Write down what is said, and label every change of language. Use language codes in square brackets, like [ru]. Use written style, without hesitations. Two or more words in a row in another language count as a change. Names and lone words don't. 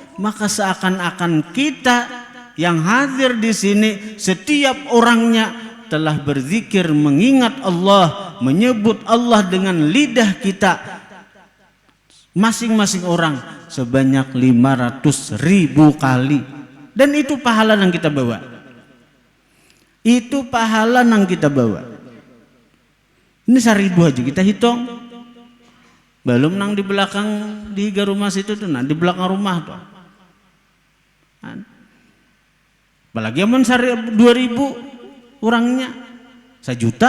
[id] Maka seakan-akan kita yang hadir di sini setiap orangnya telah berzikir mengingat Allah, menyebut Allah dengan lidah kita masing-masing orang sebanyak 500.000 kali. Dan itu pahala yang kita bawa. Itu pahala yang kita bawa. Ini 1000 aja kita hitung. [bjn] Belum nang di belakang di rumah situ tuh, nah di belakang rumah tuh. [id] Apalagi aman 2000 orangnya 1 juta.